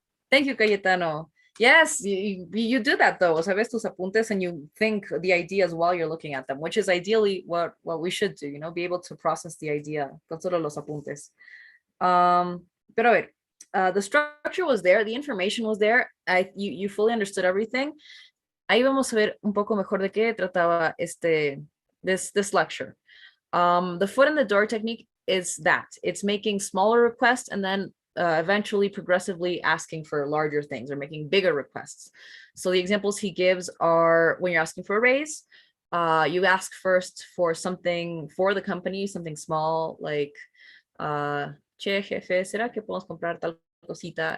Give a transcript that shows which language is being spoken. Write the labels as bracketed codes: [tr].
[en] Thank you, Cayetano. Yes, you do that though. [es] Sabes tus apuntes [en] and you think the ideas while you're looking at them, which is ideally what we should do, you know, be able to process the idea [es] con solo los apuntes. Pero a ver, [en] the structure was there, the information was there. You fully understood everything. [es] Ahí vamos a ver un poco mejor de qué trataba [en] this lecture. The foot in the door technique is that it's making smaller requests and then eventually progressively asking for larger things or making bigger requests. So the examples he gives are when you're asking for a raise, you ask first for something for the company, something small, like, [es] che, jefe, ¿será que podemos comprar tal cosita?